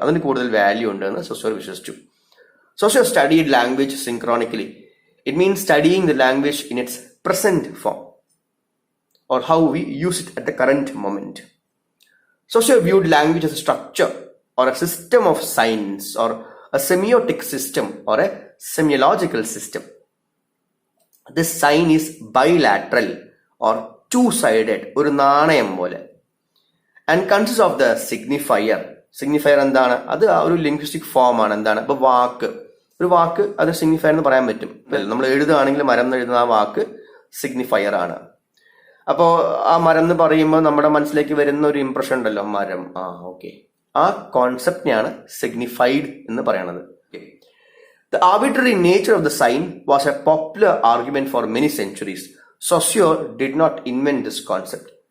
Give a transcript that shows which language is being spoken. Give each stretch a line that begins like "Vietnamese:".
Malayalam: അതിന് കൂടുതൽ വാല്യൂ ഉണ്ട് എന്ന് സൊസ്യൂർ വിശ്വസിച്ചു.
English: Saussure studied language synchronically. It means studying the language in its present form, or how we use it at the current moment. Saussure viewed language as a structure or a system of signs, or a semiotic system or a semiological system. This sign is bilateral or two-sided,
Malayalam: ഒരു നാണയം പോലെ,
English: and consists of the signifier.
Malayalam: Signifier എന്താണ്, അത് ഒരു linguistic form ആണ്. എന്താണ്, ഇപ്പൊ ഒരു വാക്ക് അത് സിഗ്നിഫയർ എന്ന് പറയാൻ പറ്റും. നമ്മൾ എഴുതുകയാണെങ്കിൽ മരം എന്ന് എഴുതുന്ന ആ വാക്ക് സിഗ്നിഫയർ ആണ്. അപ്പോൾ ആ മരം എന്ന് പറയുമ്പോൾ നമ്മുടെ മനസ്സിലേക്ക് വരുന്ന ഒരു ഇംപ്രഷൻ ഉണ്ടല്ലോ, മരം, ഓക്കെ, ആ കോൺസെപ്റ്റിനെയാണ് സിഗ്നിഫൈഡ് എന്ന് പറയുന്നത്.
English: The arbitrary nature of the sign was a popular argument for many centuries. Saussure did not invent this concept.